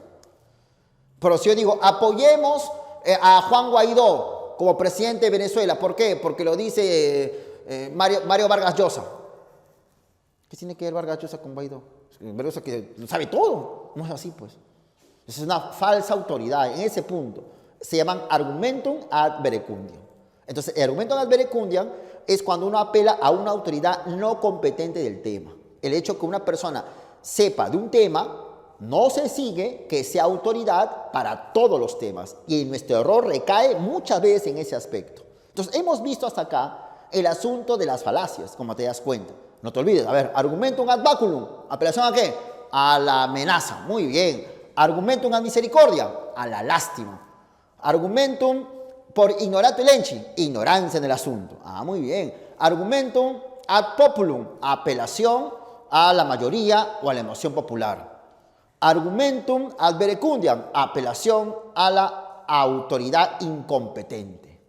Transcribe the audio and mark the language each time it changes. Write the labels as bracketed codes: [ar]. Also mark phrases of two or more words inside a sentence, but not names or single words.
[es] Pero si yo digo, apoyemos a Juan Guaidó como presidente de Venezuela. ¿Por qué? Porque lo dice Mario Vargas Llosa. ¿Qué tiene que ver Vargas Llosa con Guaidó? Vargas Llosa que lo sabe todo. No es así, pues. Es una falsa autoridad. En ese punto se llaman [la] argumentum ad verecundiam. [es] Entonces, el [la] argumentum ad verecundiam [es] es cuando uno apela a una autoridad no competente del tema. El hecho que una persona sepa de un tema no se sigue que sea autoridad para todos los temas. Y nuestro error recae muchas veces en ese aspecto. Entonces, hemos visto hasta acá el asunto de las falacias, como te das cuenta. No te olvides, a ver, [la] argumentum ad baculum, [es] ¿apelación a qué? A la amenaza, muy bien. [la] Argumentum ad misericordia, [es] a la lástima. Argumentum por ignorante lenchi, ignorancia en el asunto. Ah, muy bien. [la] Argumentum ad populum, [es] apelación a la mayoría o a la emoción popular. [la] Argumentum ad verecundiam, [es] apelación a la autoridad incompetente.